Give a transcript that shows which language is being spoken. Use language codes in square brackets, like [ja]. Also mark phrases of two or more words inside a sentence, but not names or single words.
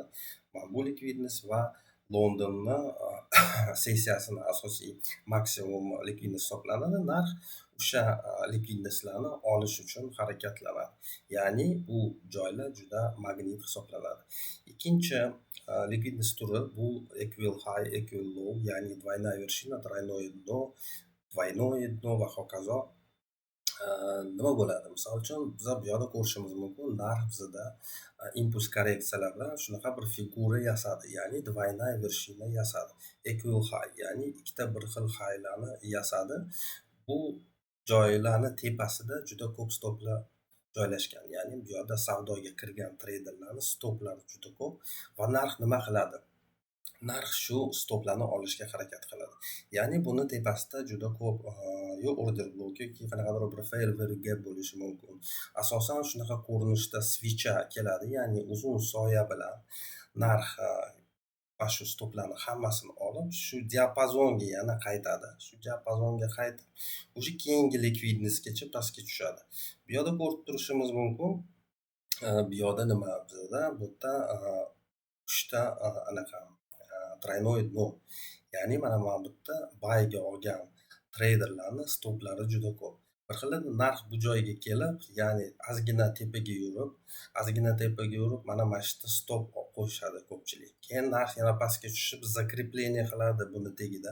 [uz] Mana bu likvidnost va Londonni sessiyasini asosiy maksimum likvidnost hisoblanadi. Narx o'sha likvidnostlarni olish uchun harakatlanadi. Ya'ni bu joylar juda magnit hisoblanadi. Ikkinchi likvidnost turi bu [en] equal high, equal low, [uz] ya'ni [ru] двойная вершина, тройное дно, двойное дно [uz] va hokazo. Nima bo'ladi? Misol uchun biz bu yoqda ko'rishimiz mumkin, narx bizda impuls korreksiyalar bilan shunaqa bir figura yasadi, ya'ni [ru] двойная вершина [uz] yasadi. [en] Equal high, [uz] ya'ni ikkita bir xil highlarni yasadi. Bu joylarni tepasida juda ko'p stoplar joylashgan. Ya'ni bu yoqda savdoga kirgan treyderlarning stoplari juda ko'p va narx nima qiladi? Narx shu stoplarni olishga harakat qiladi. Ya'ni buni tepasida juda ko'p yo order blok yoki qanaqadir bir [en] fair value gap [uz] bo'lishi mumkin. Asosan shunaqa ko'rinishda switcha keladi, ya'ni uzun soya bilan narx va shu stoplarni hammasini olib, shu diapazonga yana qaytadi. Shu diapazonga qaytib, o'sha keyingi likvidnostgacha pastga tushadi. Bu yoqda ko'rib turishimiz mumkin. Bu yoqda nima bizda? Bu yerda 3 ta anaqa [ru] тройное дно. [uz] Ya'ni mana bu yerda buyga olgan treyderlarni stoplari juda ko'p. Bir xil narx bu joyga kelib, ya'ni ozgina tepaga yurib, mana shu yerda stop qo'yishadi ko'pchilik. Keyin narx yana pastga tushib, zakreplение qiladi buni tagida.